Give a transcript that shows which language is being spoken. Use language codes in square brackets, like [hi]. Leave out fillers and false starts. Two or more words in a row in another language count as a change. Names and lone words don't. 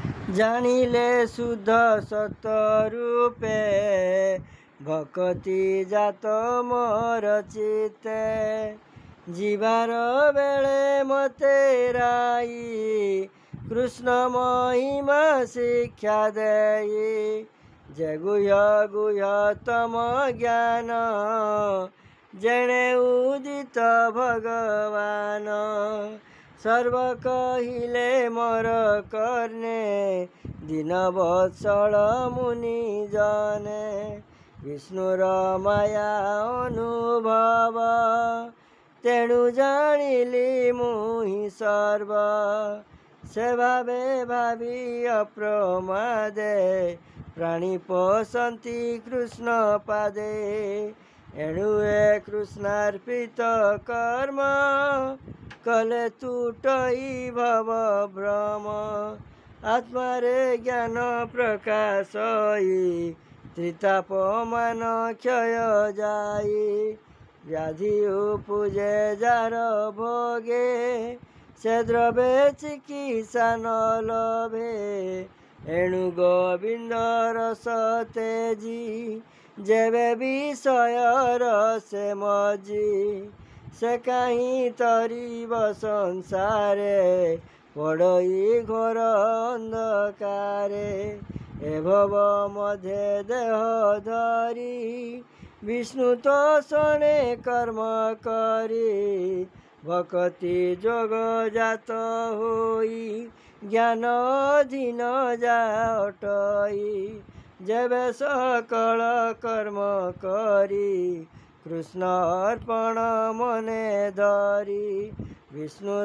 [or] ଜାନିଲେ ଶୁଦ୍ଧ ସତ ରୂପେ ଭକ୍ତି ଜାତ ମୋର ଚିତ୍ତେ ଜୀବାର ବେଳେ ମତେ ରାଇ କୃଷ୍ଣ ମହିମା ଶିକ୍ଷା ଦେଇ ଯେ ଗୁହ୍ୟତମ ଜ୍ଞାନ ଯେଣେ ଉଦିତ ଭଗବାନ ସର୍ବ କହିଲେ ମୋର କର୍ଣ୍ଣେ ଦୀନ ବତ୍ସଳ ମୁନି ଜନେ ବିଷ୍ଣୁର ମାୟା ଅନୁଭବ ତେଣୁ ଜାନିଲି ମୁହି ସର୍ବ ସେ ଭାବେ ଭାବୀ ଅପ୍ରମାଦେ ପ୍ରାଣୀ ପସନ୍ତି କୃଷ୍ଣ ପାଦେ ଏଣୁ ଏ କୃଷ୍ଣାର୍ପିତ କର୍ମ କଲେ ତୁଟଇ ଭବ ଭ୍ରମ ଆତ୍ମା ରେ ଜ୍ଞାନ ପ୍ରକାଶଇ ତ୍ରିତାପ ମାନ କ୍ଷୟ ଯାଇ ବ୍ୟାଧି ଉପଜେ ଯାର ଭୋଗେ ସେ ଦ୍ରବ୍ୟ ଚିକିତ୍ସା ନ ଲଭେ ଏଣୁ ଗୋବିନ୍ଦ ରସ ତେଜି ଯେବେ ବିଷୟ ରସେ ମଜି ସେ କହିଁ ତରିବ ସଂସାରେ ପଡ଼ଇ ଘୋର ଅନ୍ଧକାରେ ଏ ଭବ ମଧ୍ୟ ଦେହ ଧରି ବିଷ୍ଣୁ ତୋ ଶଣେ କର୍ମ କରି ଭକ୍ତି ଯୋଗ ଜାତ ହୋଇ ଜ୍ଞାନ ଅଧୀନ ଜାଟଇ ଯେବେ ସକଳ କର୍ମ କରି କୃଷ୍ଣ ଅର୍ପଣ ମନେ ଧରି ବିଷ୍ଣୁର